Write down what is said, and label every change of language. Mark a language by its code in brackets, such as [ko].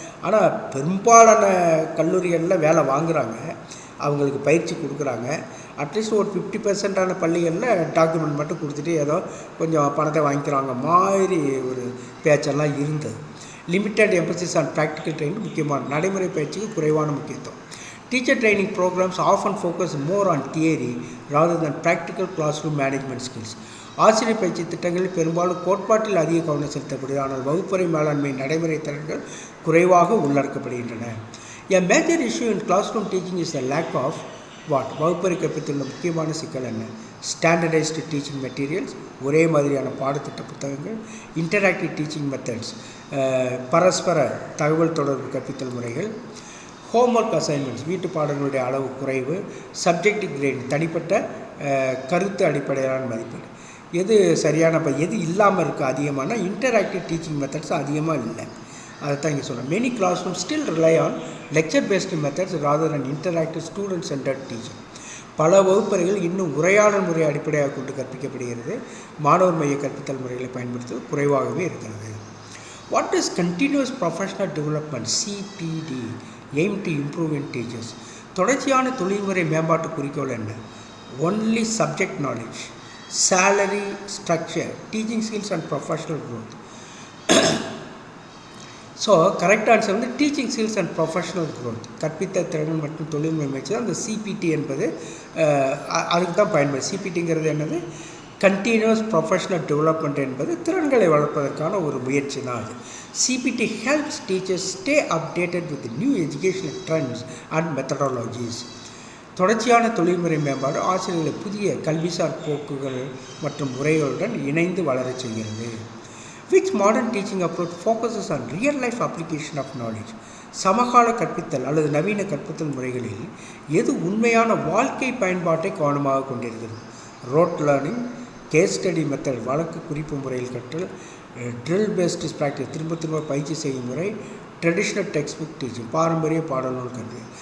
[ta] ஆனால் பெரும்பாலான கல்லூரிகளில் வேலை வாங்குகிறாங்க, அவங்களுக்கு பயிற்சி கொடுக்குறாங்க. அட்லீஸ்ட் ஒரு 50% பள்ளிகளில் டாக்குமெண்ட் மட்டும் கொடுத்துட்டு ஏதோ கொஞ்சம் பணத்தை வாங்கிக்கிறாங்க மாதிரி ஒரு பேச்செல்லாம் இருந்தது. [en] limited emphasis on practical training [ta] முக்கியமான, நடைமுறை பயிற்சிக்கு குறைவான முக்கியத்துவம். [en] Teacher training programs often focus more on theory rather than practical classroom management skills. [ta] ஆசிரியர் பயிற்சி திட்டங்களில் பெரும்பாலும் கோட்பாட்டில் அதிக கவனம் செலுத்தப்படுகிறது, ஆனால் வகுப்பறை மேலாண்மை நடைமுறை திறன்கள் குறைவாக உள்ளடக்கப்படுகின்றன. [en] A major issue in classroom teaching is the lack of what? [ta] வகுப்பறை கற்பித்துள்ள முக்கியமான சிக்கல் என்ன? [en] standardised teaching materials, [ta] ஒரே மாதிரியான பாடத்திட்ட புத்தகங்கள், [en] interactive teaching methods, [ta] பரஸ்பர தகவல் தொடர்பு கற்பித்தல் முறைகள், [en] homework assignments, [ta] வீட்டு பாடங்களுடைய அளவு குறைவு, [en] subject grade, [ta] தனிப்பட்ட கருத்து அடிப்படையிலான மதிப்பீடு. எது சரியான எது இல்லாமல் இருக்குது அதிகமான [en] interactive teaching methods [ta] அதிகமாக இல்லை. அதை தான் இங்கே சொல்கிறேன். [en] Many classroom still rely on lecture based methods rather and interactive student centred teaching. [ta] பல வகுப்பறைகள் இன்னும் உரையாடல் முறையை அடிப்படையாக கொண்டு கற்பிக்கப்படுகிறது. மாணவர் மைய கற்பித்தல் முறைகளை பயன்படுத்துவது குறைவாகவே இருக்கிறது. [en] What is continuous professional development CPD aim to improve in teachers? [ta] தொடர்ச்சியான தொழில்முறை மேம்பாட்டு குறிக்கோள் என்ன? [en] Only subject knowledge, salary structure, teaching skills and professional growth. [ta] So correct answer வந்து [en] teaching skills and professional growth, [ta] கற்பித்தல் திறன் மற்றும் தொழில் முயற்சி தான். அந்த CPT என்பது அதுக்கு தான் பயன்படுது. CPTங்கிறது என்னது? [en] continuous professional development [ta] என்பது திறன்களை வளர்ப்பதற்கான ஒரு முயற்சி தான் அது. [en] CPT helps teachers stay updated with new educational trends and methodologies. [ta] தொடர்ச்சியான தொழில்முறை மேம்பாடு ஆசிரியர்களை புதிய கல்விசார் போக்குகள் மற்றும் முறைகளுடன் இணைந்து வளரச் செய்கிறது. [en] Which modern teaching approach focuses on real life application of knowledge? [ta] சமகால கற்பித்தல் அல்லது நவீன கற்பித்தல் முறைகளில் எது உண்மையான வாழ்க்கை பயன்பாட்டை கவனமாக கொண்டிருக்கிறது? [en] rote learning, case study method, [ta] வழக்கு குறிப்பு முறையில் கற்றல், [en] drill based practice, [ta] திரும்ப பயிற்சி செய்யும் முறை, [en] traditional textbook teaching, [ta] பாரம்பரிய பாடநூல் கல்வி.